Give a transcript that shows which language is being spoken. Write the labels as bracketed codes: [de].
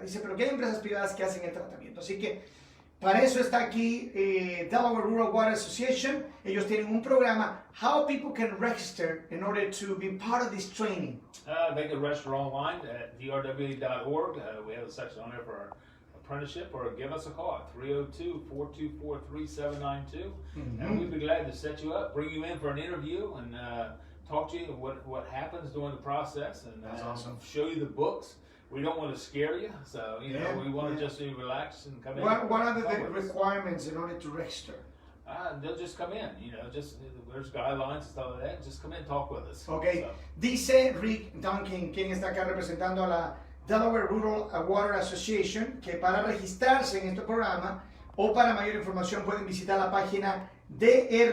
[es] Dice, pero que hay empresas privadas que hacen el tratamiento. Así que para eso está aquí Delaware Rural Water Association. Ellos tienen un programa. [en] How people can register in order to be part of this training? They can register online at DRWA.org. We have a section on there for our apprenticeship, or give us a call at 302-424-3792. And we'd be glad to set you up, bring you in for an interview, and talk to you what happens during the process, and that's awesome. Show you the books. We don't want to scare you, so you know we want to just relax and come in. What are the requirements in order to register? They'll just come in, you know, just there's guidelines and stuff like that. Just come in and talk with us. Okay. So. [es] Dice Rick Duncan, quien está acá representando a la Delaware Rural Water Association, que para registrarse en este programa o para mayor información pueden visitar la página DRWA.org.